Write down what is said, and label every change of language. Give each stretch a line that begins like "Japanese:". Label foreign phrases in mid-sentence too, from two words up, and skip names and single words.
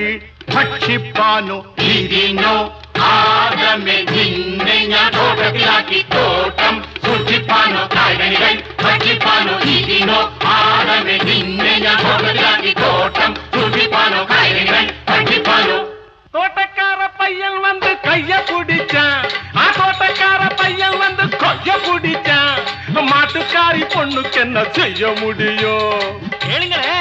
Malayalam: ഭക്ഷിപ്പാനോ ഇതിനോ ആദമേ നിന്നെ ഞാൻ ഓട്ടത്തിലാക്കി തോട്ടം സൂക്ഷിപ്പാനോ കായികനികൾ ഭക്ഷിപ്പാനോ ഇതിനോ ആദമേ നിന്നെ ഞാൻ ഓട്ടത്തിലാക്കി തോട്ടം സൂക്ഷിപ്പാനോ കായികനികൾ ഭക്ഷിപ്പാനോ
Tamil: தோட்டக்கார பையன் வந்து கைய பிடிச்சான் ஆ தோட்டக்கார பையன் வந்து கொய்ய பிடிச்சான் மாட்டுக்காரி பொண்ணுக்கு என்ன செய்ய முடியும் கேளுங்களே